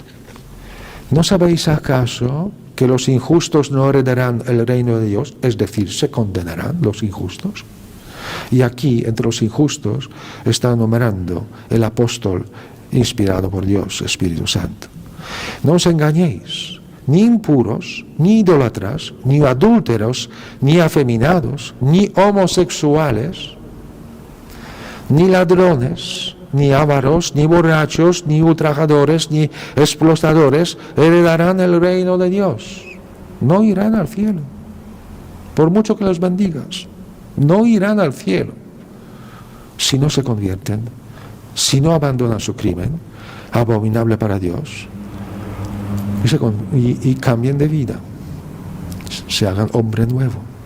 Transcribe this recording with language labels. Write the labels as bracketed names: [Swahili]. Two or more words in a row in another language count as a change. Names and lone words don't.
[Spanish] ¿No sabéis acaso que los injustos no heredarán el reino de Dios? Es decir, se condenarán los injustos. Y aquí, entre los injustos, está enumerando el apóstol inspirado por Dios, Espíritu Santo. No os engañéis, ni impuros, ni idólatras, ni adúlteros, ni afeminados, ni homosexuales, ni ladrones, ni ávaros, ni borrachos, ni ultrajadores, ni explotadores heredarán el reino de Dios. No irán al cielo. Por mucho que los bendigas, no irán al cielo si no se convierten, si no abandonan su crimen abominable para Dios y cambien de vida, se hagan hombre nuevo.